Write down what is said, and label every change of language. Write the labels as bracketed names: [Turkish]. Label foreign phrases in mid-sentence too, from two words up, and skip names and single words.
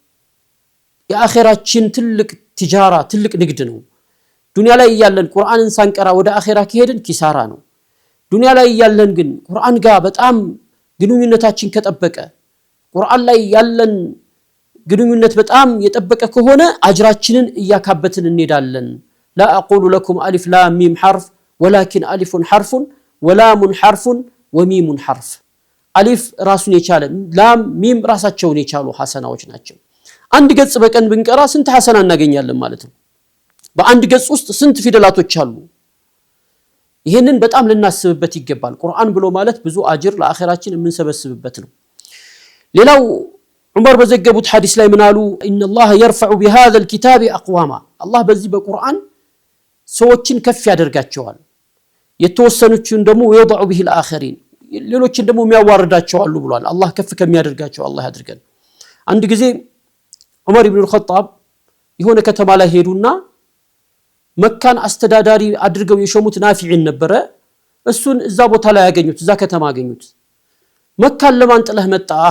[Amharic] የአኺራችን ትልቅ ትጃራ ትልቅ ንግድ ነው። ዱንያ ላይ ያለን ቁርአንን ሳንቀራ ወደ አኺራ ከሄድን ኪሳራ ነው። ዱንያ ላይ ያለን ግን ቁርአን ጋር በጣም ግንኙነታችን ከጠበቀ ቁርአን ላይ ያለን ግንኙነት በጣም የጠበቀ ከሆነ አጅራችንን እያካበትን እንሄዳለን። [Arabic] لا اقول لكم الف لام ميم حرف ولكن الف حرف ولام حرف وميم حرف الف [Amharic] ራሱን የቻለ ላም ሚም ራሳቸውን የቻሉ ሐሰናዎች ናቸው። አንድ ገጽ በቀን ብንቀራ ስንት ሐሰና እናገኛለን ማለት ነው? በአንድ ገጽ ውስጥ ስንት ፊደላቶች አሉ? ይሄንን በጣም ልናስብበት ይገባል። ቁርአን ብሎ ማለት ብዙ አጅር ለአኺራችን የምንሰበስብበት ነው። ሌላው ዑመር በዘገቡት ሐዲስ ላይ ምን አሉ? [Arabic] ان الله يرفع بهذا الكتاب اقواما [Amharic] አላህ በዚህ በቁርአን ሰዎችን ከፍ ያደርጋቸዋል። የተወሰኑችን ደግሞ [Arabic] يضع به الاخرين [Amharic] ሌሎችን ደግሞ የሚያዋርዳቸው አሉ ብሏል። አላህ ከፍ ከሚያደርጋቸው አላህ ያድርገን። አንድ ጊዜ ዑመር ኢብኑ አልኸጣብ የሆነ ከተማ ላይ ሄዱና መካን አስተዳዳሪ አድርገው የሾሙት ናፊዕን ነበረ እሱን እዛ ቦታ ላይ ያገኙት እዛ ከተማ ያገኙት መካን ለማን ጥለህ መጣህ